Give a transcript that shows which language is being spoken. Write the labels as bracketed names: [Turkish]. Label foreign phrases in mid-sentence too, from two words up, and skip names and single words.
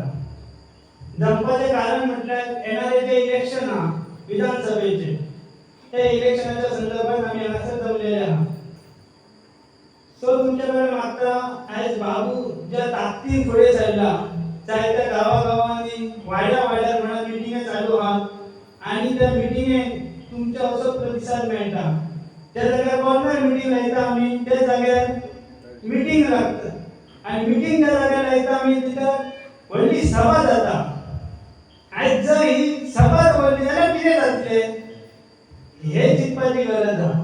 [Marathi] जमपाचे कारण म्हटल्यार येणारे जे इलेक्शन हा विधानसभेचे, त्या इलेक्शनाच्या संदर्भात आम्ही असं जमलेले आहात. सो तुमच्याकडे मात्र आज बाबू ज्या ताकदीन पुढे चालला, त्या गावागावांनी वाड्या म्हणा मिटिंग चालू आहात आणि त्या मिटिंगे तुमच्या असो प्रतिसाद मिळता. [Konkani] त्या जाग्यार [English] corner meeting [Konkani] लायता आम्ही, त्या जाग्यार मिटिंग लागतं आणि मिटिंग त्या जाग्यार लायता आम्ही, तिथं व्हडली सभा जाता. आज जर ही सभा व्हडली जाल्यार कितें जातले हे चिंतपाची गरज आहे.